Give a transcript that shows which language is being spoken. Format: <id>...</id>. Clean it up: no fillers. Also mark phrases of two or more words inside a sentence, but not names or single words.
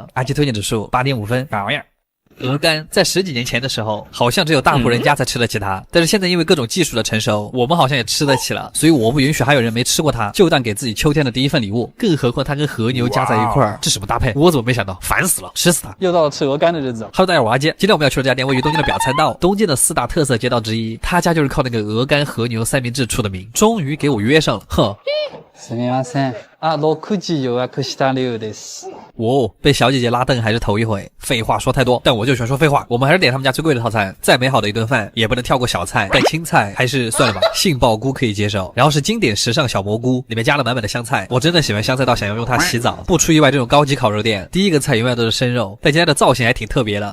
<zh>阿基推荐指数8.5分，啥玩意儿？鹅肝在10几年前的时候，好像只有大户人家才吃得起它，但是现在因为各种技术的成熟，我们好像也吃得起了，所以我不允许还有人没吃过它就当给自己秋天的第一份礼物。更何况它跟和牛加在一块儿，这什么搭配？我怎么没想到？烦死了，吃死它！又到了吃鹅肝的日子。 Hello， 大家好，我阿杰。今天我们要去的这家店位于东京的表参道，东京的4大特色街道之一，他家就是靠那个鹅肝和牛三明治出的名。终于给我约上了，哼。</zh> <ja>すみません。6時予約した流です。</ja> <zh>哦，被小姐姐拉凳还是头一回。废话说太多，但我就喜欢说废话。我们还是点他们家最贵的套餐，再美好的一顿饭也不能跳过小菜，但青菜还是算了吧。杏鲍菇可以接受，然后是经典时尚小蘑菇，里面加了满满的香菜。我真的喜欢香菜到想要用它洗澡。不出意外，这种高级烤肉店第一个菜永远都是生肉，但今天的造型还挺特别的。</zh>